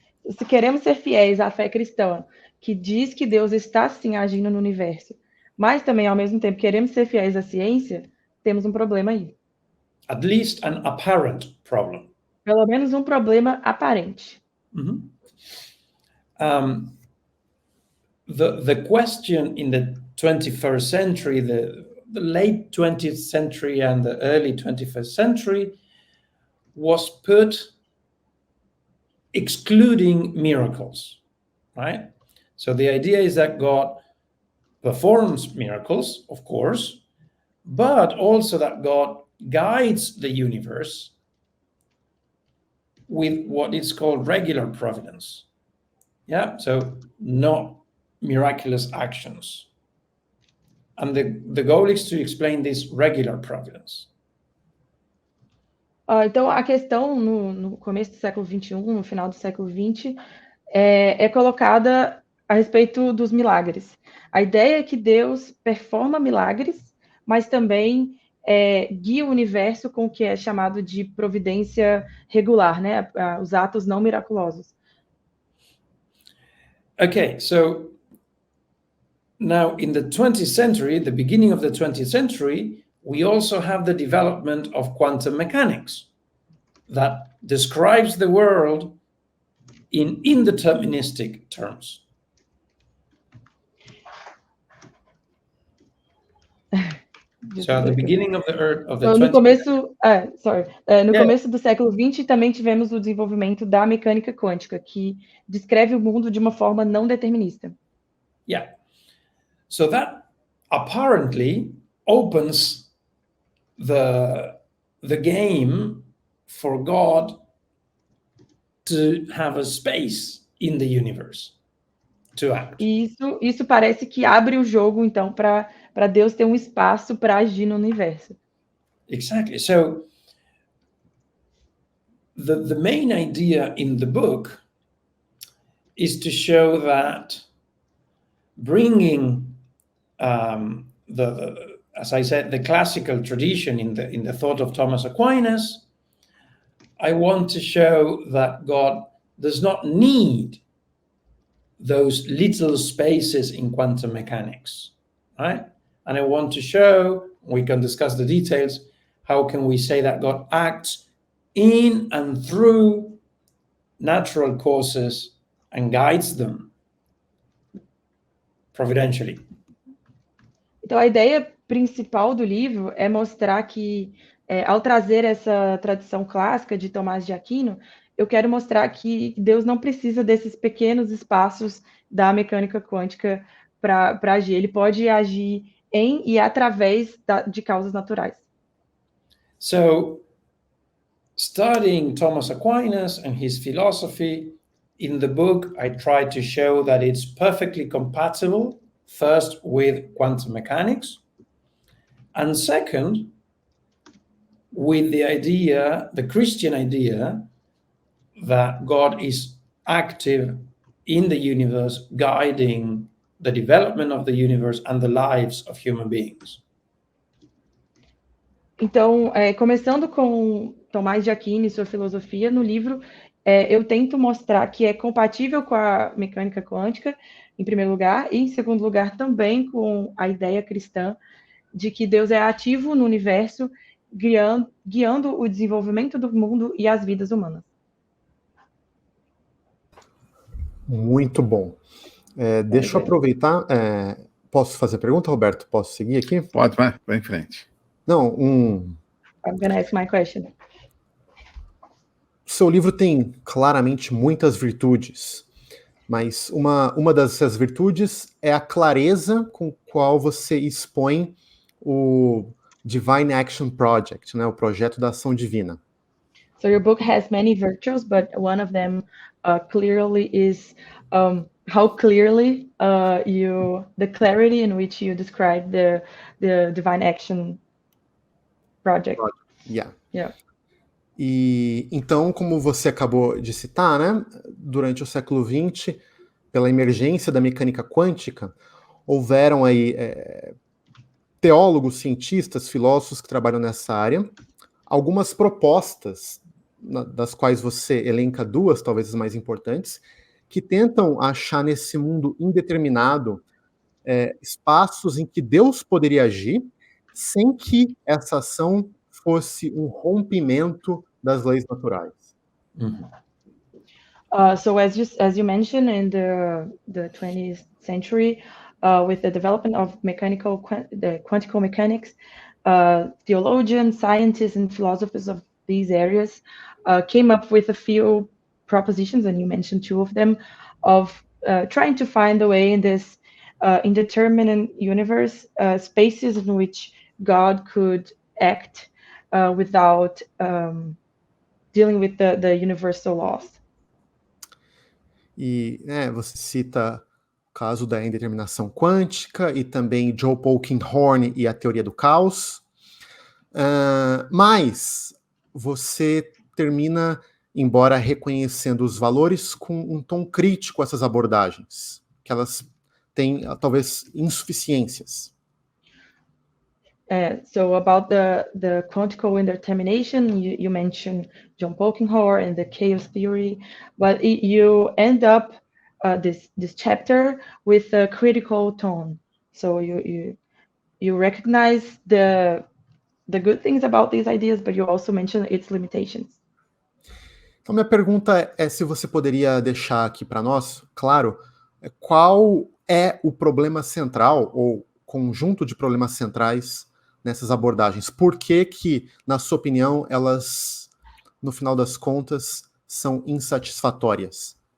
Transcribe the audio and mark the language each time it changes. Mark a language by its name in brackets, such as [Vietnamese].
[Portuguese] Se queremos ser fiéis à fé cristã, que diz que Deus está sim agindo no universo, mas também ao mesmo tempo queremos ser fiéis à ciência, temos um problema aí. [English] At least an apparent problem. [Portuguese] Pelo menos um problema aparente. Mm-hmm. [English] The question in the 21st century, the late 20th century and the early 21st century, was put excluding miracles, right? So the idea is that God performs miracles, of course, but also that God guides the universe with what is called regular providence. Yeah, so not miraculous actions. And the goal is to explain this regular providence. [Portuguese] Então, a questão no começo do século XXI, no final do século XX, é colocada a respeito dos milagres. A ideia é que Deus performa milagres, mas também guia o universo com o que é chamado de providência regular, né? Os atos não miraculosos. [English] Okay, so now in the 20th century, the beginning of the 20th century, we also have the development of quantum mechanics that describes the world in indeterministic terms. So at the beginning of the earth of the [Portuguese] no começo do século XX também tivemos o desenvolvimento da mecânica quântica, que descreve o mundo de uma forma não determinista. [English] Yeah. So that apparently opens the game for God to have a space in the universe to act. [Portuguese] E isso parece que abre o jogo, então, para Deus ter um espaço para agir no universo. [English] Exactly. So the main idea in the book is to show that bringing as I said, the classical tradition in the thought of Thomas Aquinas, I want to show that God does not need those little spaces in quantum mechanics, right? And I want to show, we can discuss the details, how can we say that God acts in and through natural causes and guides them providentially. [Portuguese] Então, a ideia principal do livro é mostrar que, ao trazer essa tradição clássica de Tomás de Aquino, eu quero mostrar que Deus não precisa desses pequenos espaços da mecânica quântica para agir. Ele pode agir em e através de causas naturais. [English] So, studying Thomas Aquinas and his philosophy, in the book, I try to show that it's perfectly compatible, first, with quantum mechanics, and second, with the idea, the Christian idea, that God is active in the universe, guiding the development of the universe and the lives of human beings. [Portuguese] Então, começando com Tomás de Aquino e sua filosofia, no livro eu tento mostrar que é compatível com a mecânica quântica, em primeiro lugar, e em segundo lugar também com a ideia cristã de que Deus é ativo no universo, guiando o desenvolvimento do mundo e as vidas humanas. Muito bom. Deixa eu aproveitar. Posso fazer pergunta, Roberto? Posso seguir aqui? Pode, vai em frente. Não, [English] I'm gonna ask my question. [Portuguese] Seu livro tem claramente muitas virtudes, mas uma dessas virtudes é a clareza com qual você expõe o Divine Action Project, né, o projeto da ação divina. [English] So your book has many virtues, but one of them clearly is how clearly the clarity in which you describe the Divine Action Project. Yeah. Yeah. [Portuguese] E então, como você acabou de citar, né, durante o século XX, pela emergência da mecânica quântica, houveram aí teólogos, cientistas, filósofos que trabalham nessa área, algumas propostas, das quais você elenca duas, talvez as mais importantes, que tentam achar nesse mundo indeterminado espaços em que Deus poderia agir, sem que essa ação fosse um rompimento das leis naturais. Mm-hmm. [English] So as you mentioned, in the 20th century, with the development of quantical mechanics, theologians, scientists, and philosophers of these areas came up with a few propositions, and you mentioned two of them, of trying to find a way in this indeterminate universe, spaces in which God could act without dealing with the universal laws. [Portuguese] E você cita o caso da indeterminação quântica e também Joe Polkinghorne e a teoria do caos. Mas você termina, embora reconhecendo os valores, com um tom crítico a essas abordagens, que elas têm talvez insuficiências. [English] So about the quantical indetermination, you mentioned John Polkinghorne and the chaos theory, but you end up this chapter with a critical tone. So you recognize the good things about these ideas, but you also mention its limitations. [Portuguese] Então minha pergunta é se você poderia deixar aqui para nós, claro, qual é o problema central ou conjunto de problemas centrais nessas abordagens? Por que, na sua opinião, elas, no final das contas, são insatisfatórias?